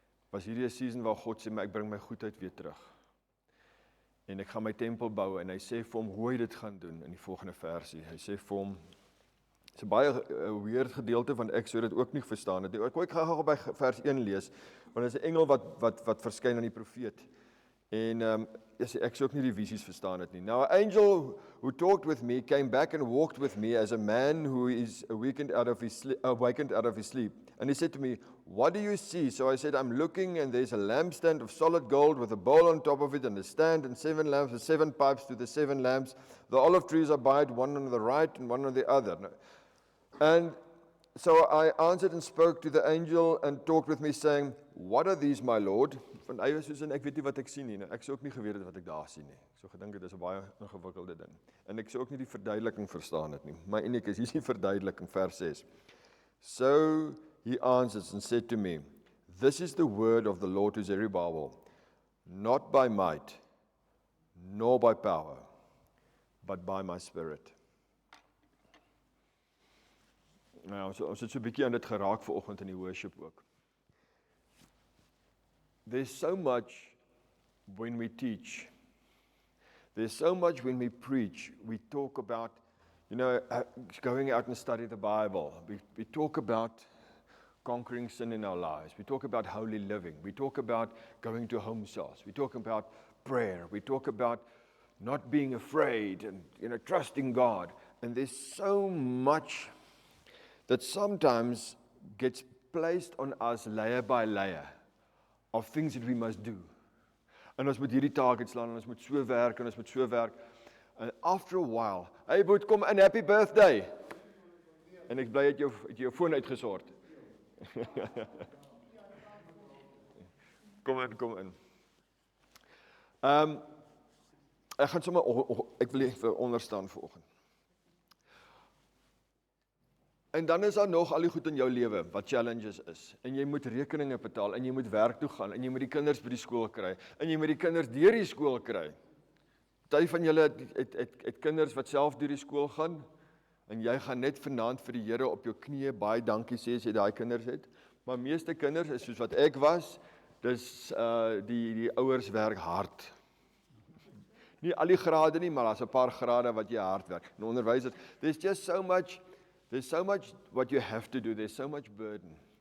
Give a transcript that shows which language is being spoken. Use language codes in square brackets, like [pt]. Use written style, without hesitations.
[af] Was hierdie 'n season waar God sê, maar ek bring my goedheid weer terug. En ek gaan my tempel bou en hy sê vir hom hoe hy dit gaan doen in die volgende versie. Hy sê vir hom, dis 'n baie weird gedeelte van ek sou dit ook nie verstaan het nie. Ek gaan gou by vers 1 lees, want dit is 'n engel wat verskyn aan die profeet. En ek sou ook nie die visies verstaan het nie. [en] Now an angel who talked with me came back and walked with me as a man who is awakened out of his sleep. And he said to me, "What do you see?" So I said, "I'm looking and there's a lampstand of solid gold with a bowl on top of it and a stand and 7 lamps with 7 pipes to the 7 lamps. The olive trees are by it, one on the right and one on the other." And so I answered and spoke to the angel and talked with me saying, "What are these, my Lord?" [af] Van hy was soos en ek weet nie wat ek sien nie. Ek sou ook nie geweet het wat ek daar sien nie. Ek sou gedink dit is 'n baie ingewikkelde ding. En ek sou ook nie die verduideliking verstaan het nie. Maar eintlik is hier die verduideliking vers 6. [en] So he answered and said to me, "This is the word of the Lord to Zerubbabel, not by might, nor by power, but by my spirit." [af] Nou, ons het so 'n bietjie aan dit geraak vanoggend in die worship ook. [en] There's so much when we teach. There's so much when we preach. We talk about, going out and study the Bible. We talk about conquering sin in our lives. We talk about holy living. We talk about going to home cells. We talk about prayer. We talk about not being afraid and, trusting God. And there's so much that sometimes gets placed on us layer by layer of things that we must do. [af] En ons moet hierdie taak uitslaan, en ons moet so werk, en ons moet so werk. [en] And after a while, hey [af] boet, kom in, [en] happy birthday. [af] En ek bly het jou foon uitgesort. Kom in. Ek gaan sommer, ek wil vir onderstaan vanoggend. En dan is daar nog al die goed in jou lewe wat challenges is. En jy moet rekeninge betaal, en jy moet werk toe gaan, en jy moet die kinders by die skool kry, en jy moet die kinders deur die skool kry. Party van julle het kinders wat self deur die skool gaan, en jy gaan net vanaand vir die Here op jou knieë baie dankie sê as jy daai kinders het. Maar meeste kinders is soos wat ek was, dis die ouers werk hard. Nie al die grade nie, maar daar's 'n paar grade wat jy hard werk. En onderwys is, [en] there's so much what you have to do, there's so much burden.